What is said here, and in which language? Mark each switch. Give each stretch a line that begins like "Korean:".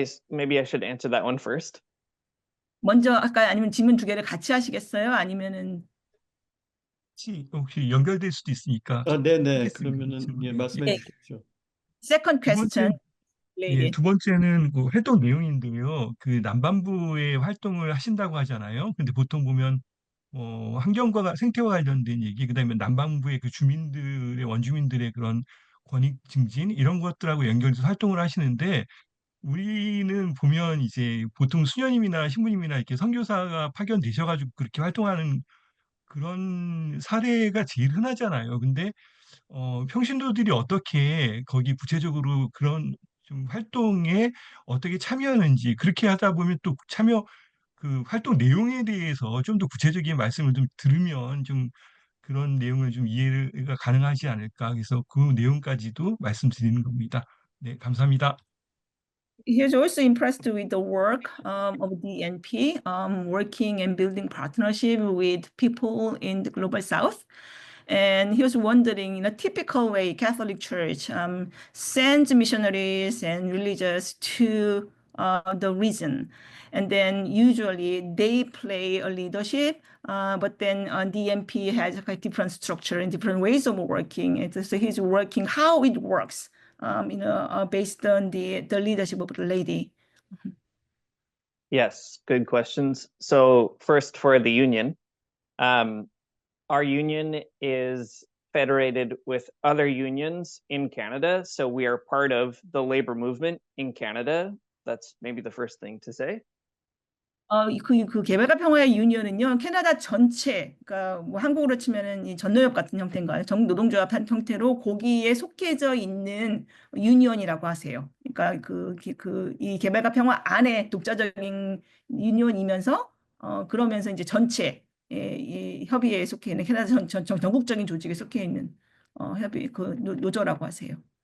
English: Maybe I should answer that one first.
Korean: 먼저 할까요? 아니면 질문 두 개를 같이 하시겠어요? 아니면은 혹시 연결될 수도 있으니까 네네. 하겠습니다. 그러면은 예, 질문을. 말씀해 예. 주십시오.
English: second
Korean: 두 번째,
English: question,
Korean: 예,
English: lady.
Korean: 두 번째는 그 활동 내용인데요. 그 남반부의 활동을 하신다고 하잖아요. 근데 보통 보면 환경과 생태와 관련된 얘기, 그다음에 남반부의 그 주민들의 원주민들의 그런 권익 증진 이런 것들하고 연결해서 활동을 하시는데, 우리는 보면 이제 보통 수녀님이나 신부님이나 이렇게 선교사가 파견되셔가지고 그렇게 활동하는 그런 사례가 제일 흔하잖아요. 근데 평신도들이 어떻게 거기 구체적으로 그런 좀 활동에 어떻게 참여하는지, 그렇게 하다 보면 또 그 활동 내용에 대해서 좀 더 구체적인 말씀을 좀 들으면 좀 그런 내용을 좀 이해가 가능하지 않을까. 그래서 그 내용까지도 말씀드리는 겁니다. 네, 감사합니다.
English: He was also impressed with the work of the NP, working and building partnership with people in the global south. And he was wondering, in a typical way, Catholic Church sends missionaries and religious to the region. And then usually they play a leadership, but then DMP has a different structure and different ways of working. And so he's working how it works, based on the leadership of the lady. Yes, good questions. So first for the union, our union is federated with other unions in Canada. So we are part of the labor movement in Canada. That's maybe the first thing to say.
Korean: 그 개발과 평화의 유니언은요, 캐나다 전체, 그러니까 뭐 한국으로 치면은 이 전노협 같은 형태인가요? 정 노동조합 한 형태로 거기에 속해져 있는 유니언이라고 하세요. 그러니까 이 개발과 평화 안에 독자적인 유니언이면서 그러면서 이제 전체 이 협의회에 속해 있는 캐나다 전국적인 조직에 속해 있는 협의 그 노조라고 하세요.